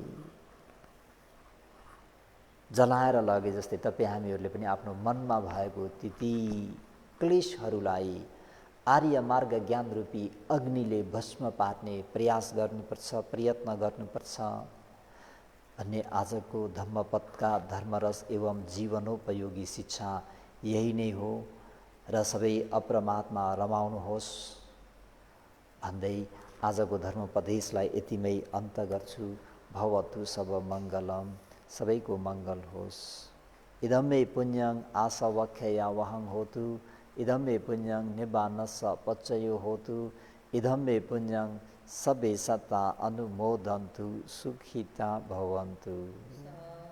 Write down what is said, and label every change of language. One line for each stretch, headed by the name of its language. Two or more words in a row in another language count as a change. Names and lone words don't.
Nepali: जलाएर लगे जस्तै तपाईँ हामीहरूले पनि आफ्नो मनमा भएको ती क्लेशहरूलाई आर्य मार्ग ज्ञान रूपी अग्निले भस्म पार्ने प्रयास गर्नुपर्छ, प्रयत्न गर्नुपर्छ भन्ने आजको धम्मपथका धर्मरस एवं जीवनोपयोगी शिक्षा यही नै हो। र सबै अप्रमात्मा रमाउनुहोस् भन्दै आजको धर्मोपदेशलाई यतिमै अन्त गर्छु।
Pali: भवतु सब मङ्गलम,
Nepali: सबैको मङ्गल होस्।
Pali: इदं मे पुण्यं आसवख्यया वहं होतु, इदं मे पुण्यं निब्बानस्स पच्चयो होतु, इदं मे पुण्यं सबे सत्ता अनुमोदन्तु, सुखिता भवन्तु।